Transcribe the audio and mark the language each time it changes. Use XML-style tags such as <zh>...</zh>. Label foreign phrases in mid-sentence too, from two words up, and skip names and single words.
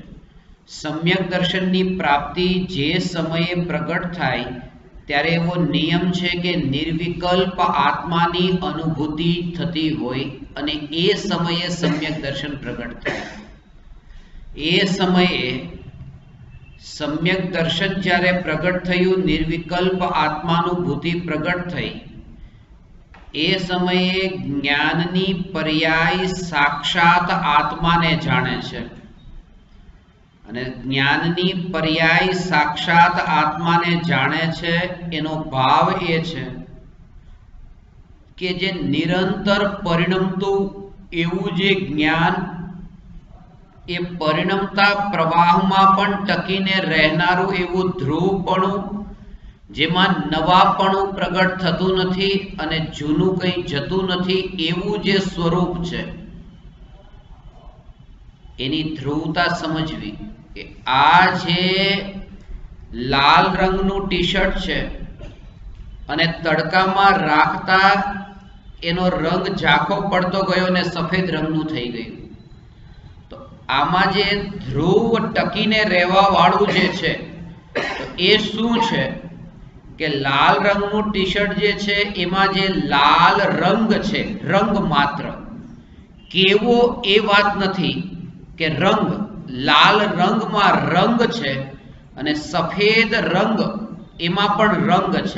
<gu>સમ્યક દર્શનની પ્રાપ્તિ જે સમયે પ્રકટ થાય ત્યારે એવો નિયમ છે કે નિર્વિકલ્પ આત્માની અનુભૂતિ થતી હોય અને એ સમયે સમ્યક દર્શન પ્રકટ થાય। એ સમયે સમ્યક દર્શન જ્યારે પ્રકટ થયું, નિર્વિકલ્પ આત્માનુભૂતિ પ્રકટ થઈ, એ સમયે જ્ઞાનની પર્યાય સાક્ષાત આત્માને જાણે છે અને જ્ઞાનની પર્યાય સાક્ષાત આત્માને જાણે છે એનો ભાવ એ છે કે જે નિરંતર પરિણમતું એવું જે જ્ઞાન એ પરિણમતા પ્રવાહમાં પણ ટકીને રહેનારું એવું ધ્રુવપણું જેમાં નવાપણું પ્રગટ થતું નથી અને જૂનું કંઈ જતું નથી એવું જે સ્વરૂપ છે એની ધ્રુવતા સમજવી। કિ આ જે લાલ રંગનું ટી-શર્ટ છે અને તડકામાં રાખતા એનો રંગ ઝાંખો પડતો ગયો ને સફેદ રંગનું થઈ ગયું, તો આમાં જે ધ્રુવ ટકીને રહેવા વાળું જે છે એ શું છે કે લાલ રંગનું ટી શર્ટ જે છે એમાં જે લાલ રંગ છે, રંગ માત્ર, કેવો એ વાત નથી કે રંગ, લાલ રંગમાં રંગ છે અને સફેદ રંગ એમાં પણ રંગ છે.</gu>